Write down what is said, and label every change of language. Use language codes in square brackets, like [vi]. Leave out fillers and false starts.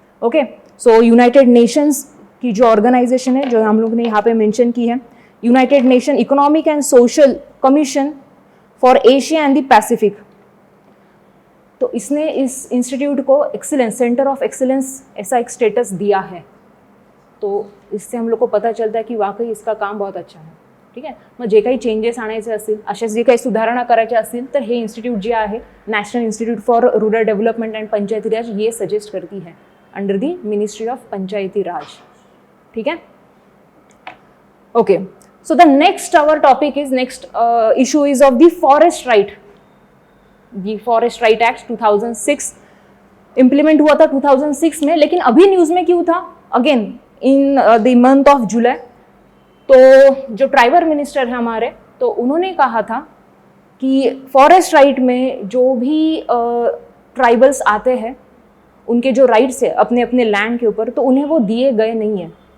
[hi] Okay, सो United Nations की जो organisation है जो हम लोग ने यहाँ पे मेंशन की है, United nation economic and social commission for Asia and the Pacific, तो इसने इस इंस्टीट्यूट को एक्सीलेंस, सेंटर ऑफ एक्सीलेंस ऐसा एक स्टेटस दिया है। तो इससे हम लोग को पता चलता है की वाकई इसका काम बहुत अच्छा है। [mr] ठीक आहे, मग जे काही चेंजेस आणायचे असतील, अशा जे काही सुधारणा करायच्या असतील तर हे इन्स्टिट्यूट जे आहे national institute for rural development and पंचायती राज [hi] ये सजेस्ट करती है [en] Under the ministry of Panchayati Raj. [hi] ठीक है, [en] Okay, so the next our topic is, next issue is of the forest right. The forest right act 2006 [hi] implement हुआ था 2006 में, लेकिन अभी न्यूज़ में क्यों था? [en] again in the month of July, [hi] तो जो ट्राइबल मिनिस्टर है हमारे, तो उन्होंने कहा था कि फॉरेस्ट राइट में जो भी ट्राइबल्स आते हैं उनके जो राइट्स है अपने अपने लैंड के ऊपर, तो उन्हें वो दिए गए नहीं है।